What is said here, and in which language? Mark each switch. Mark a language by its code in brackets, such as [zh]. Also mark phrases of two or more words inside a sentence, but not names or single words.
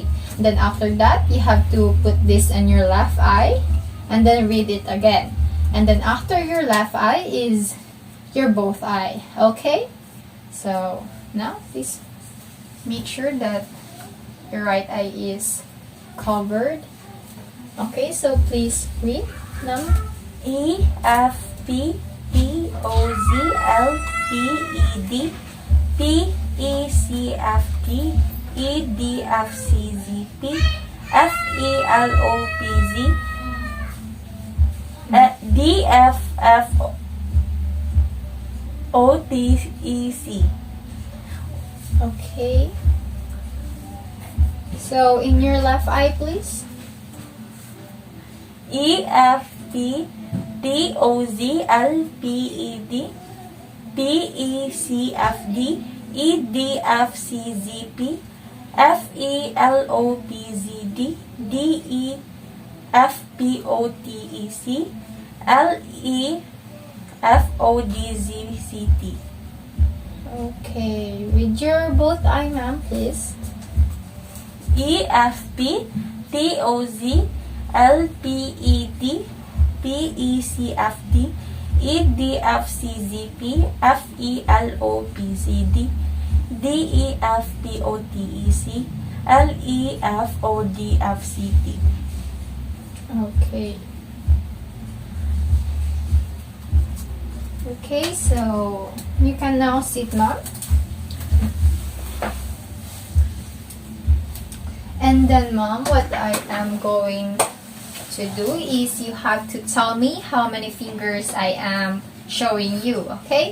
[en] Then after that, you have to put this in your left eye and then read it again. And then after your left eye is your both eye. Okay? So now please make sure that your right eye is covered. Okay, so please read now. E F P T O Z L P E D P E C F T E D F C Z P F E L O P Z D F F O T E C. Okay. So in your left eye, please. E F P T O Z L P E D P E C F D E D F C Z P F E L O P Z D D E F P O T E C L E F O D Z C T. Okay. With your both eye, ma'am, please. E F P T O Z L P E T P E C F D E D F C Z P F E L O P Z D D E F P O T E C L E F O D F C T. Okay. Okay, so you can now sit, ma'am. And then, mom, what I am going to do is you have to tell me how many fingers I am showing you, okay?